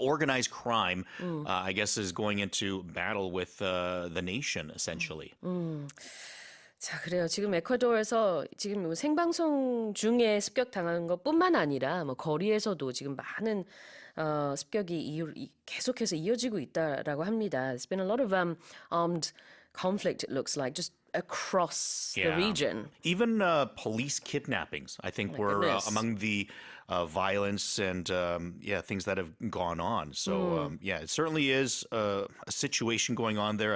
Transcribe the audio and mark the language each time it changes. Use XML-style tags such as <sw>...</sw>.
<en>Organized crime, I guess, is going into battle with the nation, essentially.</en> <ko>자, 그래요. 지금 에콰도르에서 지금 뭐 생방송 중에 습격당한 것뿐만 아니라 뭐 거리에서도 지금 많은 습격이 계속해서 이어지고 있다라고 합니다.</ko> <en>There's been a lot of armed conflict, it looks like, just across the region. Even police kidnappings, I think, were goodness. among the violence and, things that have gone on. So, it certainly is a situation going on there.</en>